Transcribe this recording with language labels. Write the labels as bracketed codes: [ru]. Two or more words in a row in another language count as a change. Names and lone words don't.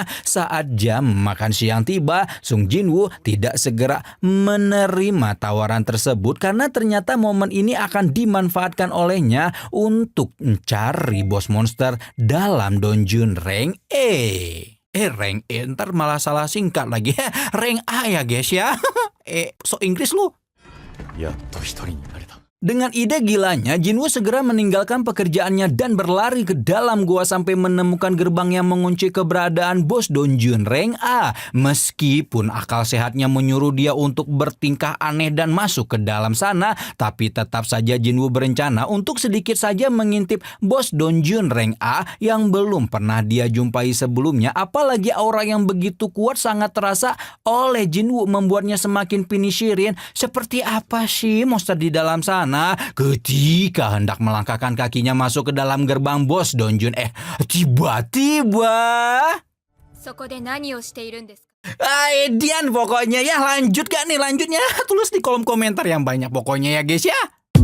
[id] Saat jam makan siang tiba, Sung Jinwoo tidak segera menerima tawaran tersebut karena ternyata momen ini akan dimanfaatkan olehnya untuk mencari bos monster dalam donjun rank E. Rank E, ntar malah salah singkat lagi. Rank A ya guys ya. So Inggris lu. [ja] やっと一人になれた。 [id] Dengan ide gilanya, Jinwoo segera meninggalkan pekerjaannya dan berlari ke dalam gua sampai menemukan gerbang yang mengunci keberadaan bos donjun rank A. Meskipun akal sehatnya menyuruh dia untuk bertingkah aneh dan masuk ke dalam sana, tapi tetap saja Jinwoo berencana untuk sedikit saja mengintip bos donjun rank A yang belum pernah dia jumpai sebelumnya. Apalagi aura yang begitu kuat sangat terasa oleh Jinwoo membuatnya semakin penasaran seperti apa sih monster di dalam sana. Ketika hendak melangkahkan kakinya masuk ke dalam gerbang bos donjun, tiba-tiba [ja] そこで何をしているんですか [id] Edian pokoknya ya. Lanjut gak nih lanjutnya? Tulis di kolom komentar yang banyak pokoknya ya guys ya.